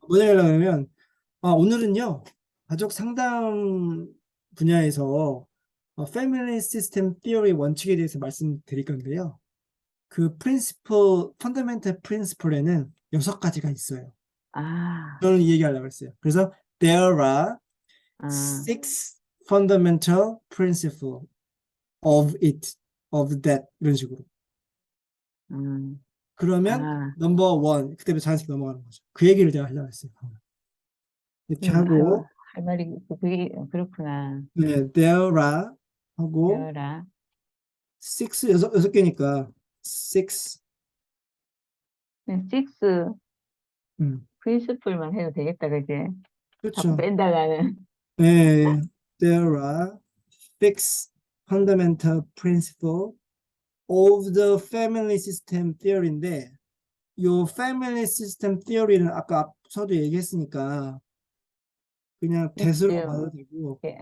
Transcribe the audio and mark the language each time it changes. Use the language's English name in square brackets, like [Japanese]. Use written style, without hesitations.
[Korean] 뭐 얘기 하려고 하면 오늘은요. 가족 상담 분야에서 패밀리 시스템 티어리 원칙에 대해서 말씀드릴 건데요. 그 프린시플, 펀더멘털 프린시플에는 6가지가 있어요. 아, 저는 이 얘기하려고 했어요. 그래서 [English] there are 아, 6 fundamental principle of it, of that [Korean] 이런 식으로. 음, 그러면 아, 넘버 원 그때부터 자연스럽게 넘어가는 거죠. 그 얘기를 제가 하려고 했어요. 이렇게 아유, 하고 할 말이 그게 그렇구나. 네, [English] there are [Korean] 하고 배워라. six 여섯 개니까 six [English] 식스 음, [Korean] 프린시플만 해도 되겠다, 그지? 자꾸 그렇죠. 뺀다가는. 네, [English] there are six fundamental principle of the family system theory [Korean] 인데 요 family system theory는 아까 앞서도 얘기했으니까 그냥 that으로 봐도 되고